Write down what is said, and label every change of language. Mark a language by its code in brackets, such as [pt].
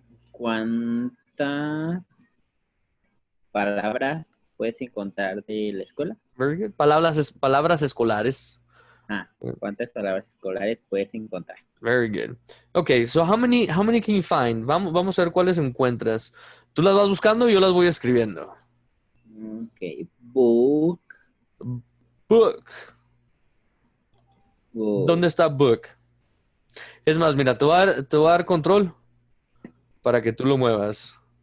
[es] ¿Cuántas palabras puedes encontrar de la escuela? [en] Very good. [es] Palabras escolares. ¿Cuántas palabras escolares puedes encontrar? [en] Very good. Okay, so how many can you find? [es] Vamos a ver cuáles encuentras. Tú las vas buscando y yo las voy escribiendo. [en] Ok. Book. Book. Book. [es] ¿Dónde está book? Es más, mira, te voy a dar control para que tú lo muevas.